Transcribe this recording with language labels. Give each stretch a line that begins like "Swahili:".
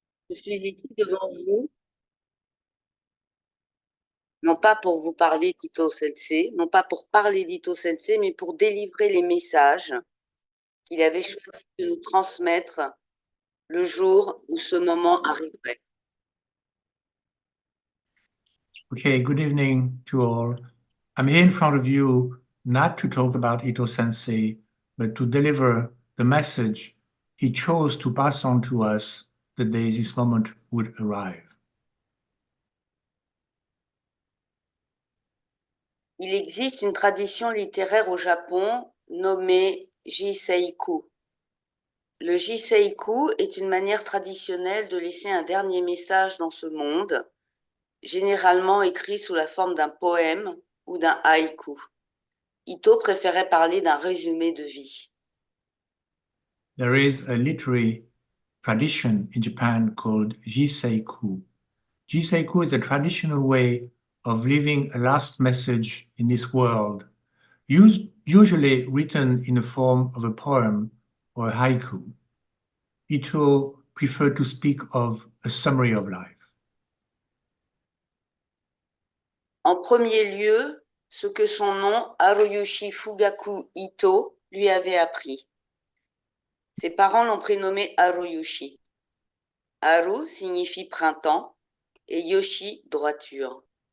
French: Je suis ici devant vous, non pas pour vous parler d'Ito Sensei, non pas pour parler d'Ito Sensei, mais pour délivrer les messages qu'il avait choisi de nous transmettre le jour où ce moment arriverait.
English: Okay, good evening to all. I'm here in front of you not to talk about Ito Sensei, but to deliver the message he chose to pass on to us the day this moment would arrive.
French: Il existe une tradition littéraire au Japon nommée Jiseiku. Le Jiseiku est une manière traditionnelle de laisser un dernier message dans ce monde, généralement écrit sous la forme d'un poème ou d'un haïku. Ito préférait parler d'un résumé de vie.
English: There is a literary tradition in Japan called Jiseiku. Jiseiku is the traditional way of leaving a last message in this world, usually written in the form of a poem or a haiku. Ito preferred to speak of a summary of life.
French: En premier lieu, ce que son nom, Haruyoshi Fugaku Ito, lui avait appris. Ses parents l'ont prénommé Haruyoshi. Haru signifie printemps et Yoshi, droiture.